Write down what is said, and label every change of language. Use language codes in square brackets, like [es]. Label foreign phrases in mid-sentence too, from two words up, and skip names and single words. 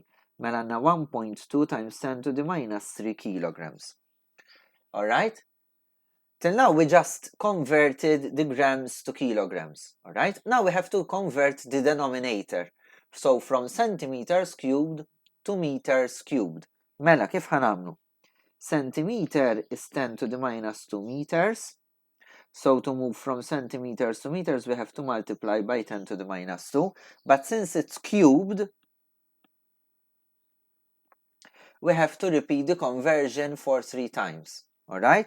[en] Mela 1.2 times 10 to the minus 3 kilograms. Alright? Till now we just converted the grams to kilograms, alright? Now we have to convert the denominator. So from centimeters cubed to meters cubed. [mt] Mela, kif ħanamlu? [en] Centimeter is 10 to the minus 2 meters. So to move from centimeters to meters, we have to multiply by 10 to the minus 2. But since it's cubed, we have to repeat the conversion for 3 times, alright?